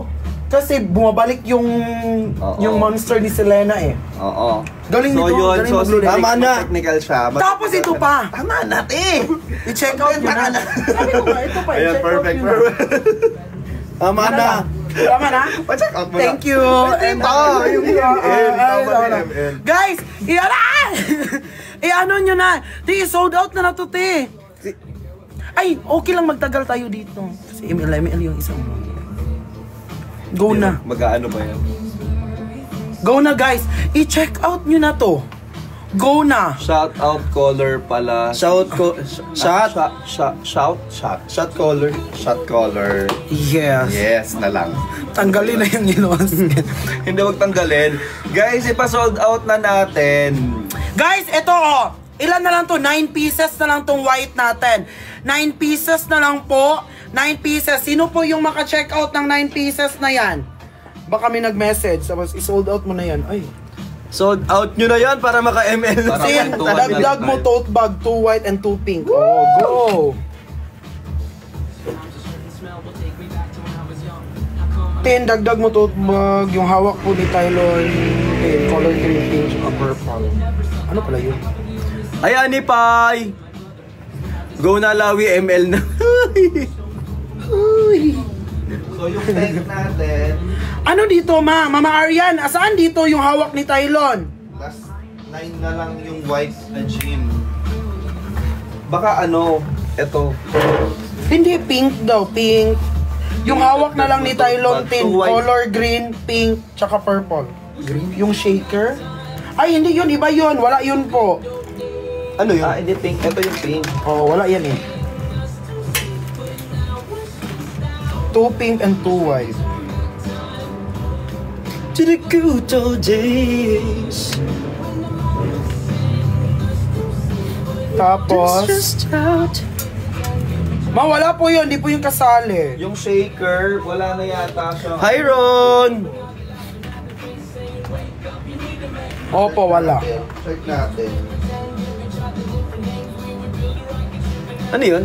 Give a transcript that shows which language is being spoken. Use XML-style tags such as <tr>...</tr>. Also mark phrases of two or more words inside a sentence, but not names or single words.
<tl>Kasi bumabalik yung monster ni Selena eh. Oo. Galing so nito, yun, galing so si maglulita. Bricks, Tama na. technical siya. Tapos ito pa. Tama na, te! I-check out nyo na. Sabi ko nga, ito pa. Ayan, I-check perfect, out nyo na. Tama na. Tama na? Pa-check out mo na.</tl> <en>Thank you. And</en> <tl>yung ML. Tama yung ML. Guys, i-ano nyo na. Te,</tl> <en>sold out</en> <tl>na to, te. Ay, okay lang magtagal tayo dito. Kasi ML yung isang. Go na. Mag-aano ba yan? Go na, guys. I-check out nyo na to. Go na.</tl> <en>Shout out caller</en> <tl>pala.</tl> <en>Shout caller. Shot caller. Yes.</en> <tl>Yes na lang. Tanggalin na yung ilos. Hindi wag tanggalin. Guys, ipa-sold out na natin. Guys, ito oh. Ilan na lang to? 9 pieces na lang tong white natin. 9 pieces na lang po. 9 pieces. Sino po yung maka-check out ng 9 pieces na yan? Baka may nag-message. Tapos i-sold out mo na yan. Ay.</tl> <en>Sold out</en> <tl>nyo na yan para maka-ML. Para Sin, may 200 dagdag mo tayo.</tl> <en>tote bag, 2 white and 2 pink. Oh, go! Tin,</en> <tl>dagdag mo</tl> <en>tote bag.</en> <tl>Yung hawak po ni Tylon. Tin, color green, pink, tsaka purple. Ano pala yun? Ayan ni Pai. Go na Lawi ML na. So yung tank natin, Ano dito, ma? Mama Arian, asaan dito yung hawak ni Tylon? last 9 na lang yung white na jean. Baka ano, eto. Hindi, pink daw, pink. Yung hawak na lang ni Tylon, tin,</tl> <en>Two white. color green,</en> <tl>pink, tsaka purple. Green? Yung shaker? Ay, hindi yun, iba yun. Wala yun po. Ano yun? Hindi pink. Ito yung pink. Oh, wala yan eh.</tl> <en>2 pink and 2 white. To the good old days.</en> <tl>Tapos,</tl> <en>Just out.</en> <tl>wala po yun, di po yung kasali. Yung shaker, wala na yata siya.</tl> <en>Hi Ron.</en> <tl>Opo, wala. Check natin. Ano yun?</tl>